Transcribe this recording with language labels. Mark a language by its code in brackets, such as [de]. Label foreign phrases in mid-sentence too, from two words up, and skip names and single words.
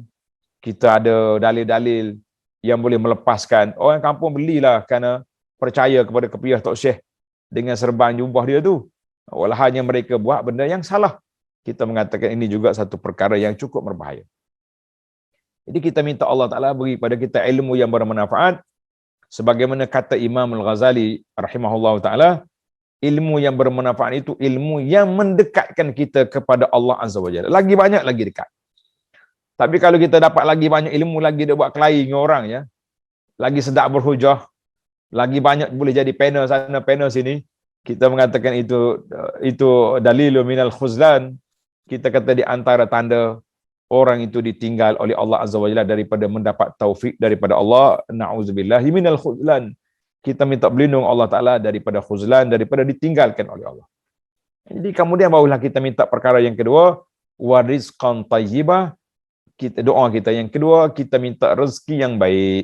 [ms] Kita ada dalil-dalil yang boleh melepaskan. Orang kampung belilah kerana percaya kepada kepiah Tok Syekh dengan serban jubah dia tu. Walahnya mereka buat benda yang salah. Kita mengatakan ini juga satu perkara yang cukup berbahaya. Jadi kita minta [ar] الله تعالى [ms] beri pada kita ilmu yang bermanfaat. Sebagaimana kata Imam Al-Ghazali [ar] رحمه الله تعالى, [ms] ilmu yang bermanfaat itu ilmu yang mendekatkan kita kepada [ar] الله عز وجل. [ms] Lagi banyak, lagi dekat. Tapi kalau kita dapat lagi banyak ilmu, lagi dia buat kelahi dengan orang, ya, lagi sedap berhujah, lagi banyak boleh jadi panel sana, panel sini. Kita mengatakan itu [ar] دليل من الخذلان. [ms] Kita kata di antara tanda orang itu ditinggal oleh [ar] الله عز وجل [ms] daripada mendapat taufik daripada Allah. [ar] نعوذ بالله من الخذلان. [ms] Kita minta berlindung [ar] الله تعالى [ms] daripada khuzlan, daripada ditinggalkan oleh Allah. Jadi kemudian barulah kita minta perkara yang kedua, [ar] ورزقا طيبا. [ms] Kita doa kita yang kedua, kita minta rezeki yang baik.